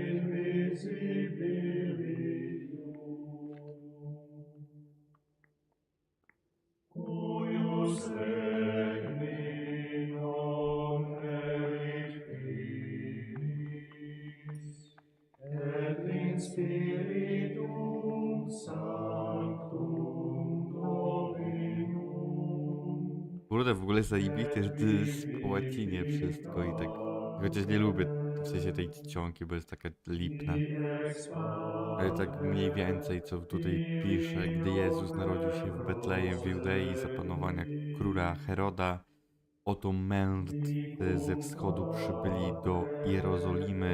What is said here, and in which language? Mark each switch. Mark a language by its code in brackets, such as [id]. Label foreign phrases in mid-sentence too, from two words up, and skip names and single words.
[la] invisibilium, cuius regni non erit finis, et in spiritum sanctum Dominum. [pl] Kurde, w ogóle zajebiste, że to jest po łacinie wszystko i tak... Chociaż nie lubię w sensie tej czcionki, bo jest taka lipna. Ale tak mniej więcej, co tutaj pisze, gdy Jezus narodził się w Betlejem w Judei za panowania króla Heroda, oto mędrcy ze wschodu przybyli do Jerozolimy.